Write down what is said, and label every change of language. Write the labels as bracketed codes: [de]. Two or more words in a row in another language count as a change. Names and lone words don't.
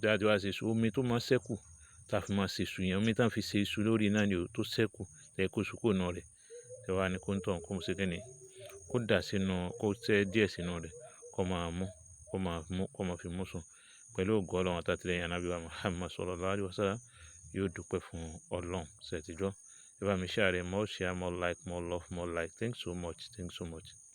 [yo] Tẹ́ bá ti wá ṣe iṣu, omi tó máa ṣẹ́kù, tá a fi máa ṣe iṣu yẹn, omi tá a fi ṣe iṣu lórí iná ni o, tó ṣẹ́kù, ẹ kó iṣu kúrò nínú rẹ̀. Ẹ wá ní kó ń tọ̀, kó ṣe kíni, kó dà sínú, kó tẹ́ díẹ̀ sínú rẹ̀, kó máa mú, kó máa mú, kó máa fi mú sùn. Pẹ̀lú ògo Ọlọ́run àti àtìlẹ́yìn Ànábì wa Muhammad [ar] صلى الله عليه وسلم, [yo] yóò dúpẹ́ fún Ọlọ́run. Ṣé ẹ ti gbọ́? Ẹ bá mi share rẹ̀, [en] more share, more like, more love, more like. Thanks so much, thanks so much.